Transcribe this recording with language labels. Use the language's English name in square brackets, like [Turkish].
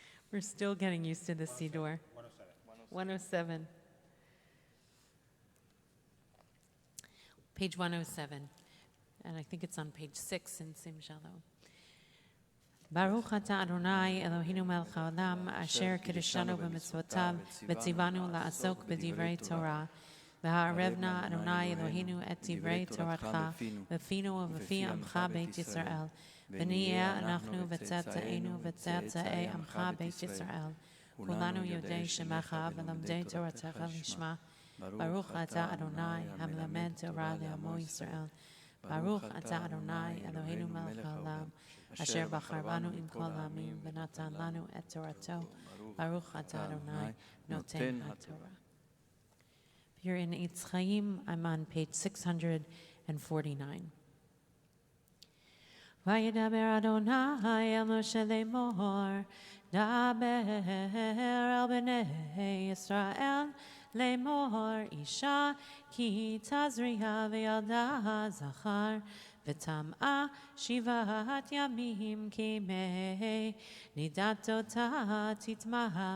[English] We're still getting used to the Siddur. 107. page 107, and I think it's on page 6 in Sim Shalom. [Hebrew] Baruch atah Adonai Eloheinu melech haolam asher kiddushanu b'mitzvotav v'tzivanu la'asok b'divrei Torah v'ha'arevna Adonai Eloheinu et divrei Toratcha b'finu ובפי עמך בית ישראל ונהיה אנחנו וצאצאינו וצאצאי עמך בית ישראל כולנו יודעי שמך ולמדי תורתך לשמה ברוך אתה אדוני המלמד תורה לעמו ישראל ברוך אתה אדוני אלוהינו מלך העולם אשר בחר בנו עם כל העמים ונתן לנו את תורתו ברוך אתה אדוני נותן התורה. [English] If you're in Eitz Chaim, I'm on page 649. [Hebrew] וידבר אדוני אל משה לאמור דבר אל בני ישראל לאמור אישה כי תזריע וילדה זכר וטמאה 7 ימים כימי נידת אותה תטמא